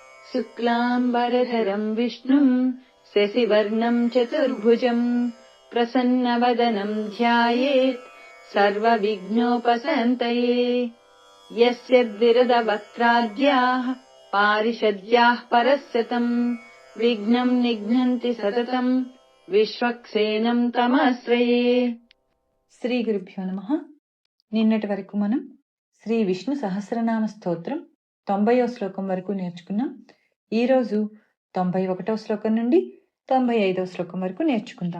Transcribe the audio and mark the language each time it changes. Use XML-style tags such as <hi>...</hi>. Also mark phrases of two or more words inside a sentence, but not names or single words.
<sa>शुक्लाम्बरधरम् विष्णुम् शशिवर्णम् चतुर्भुजम् प्रसन्नवदनम् ध्यायेत् सर्वविघ्नोपशान्तये। यस्य द्विरदवक्त्राद्याः पारिषद्याः परस्यतम् विघ्नम् निघ्नन्ति सततम् విశ్వక్సేనం తమాశ్రయే. శ్రీ గురుభ్యో నమః.</sa> <te>నిన్నటి వరకు మనం శ్రీ విష్ణు సహస్రనామ స్తోత్రం 90వ శ్లోకం వరకు నేర్చుకున్నాం. ఈరోజు 91వ శ్లోకం నుండి 95వ శ్లోకం వరకు నేర్చుకుందాం.</te>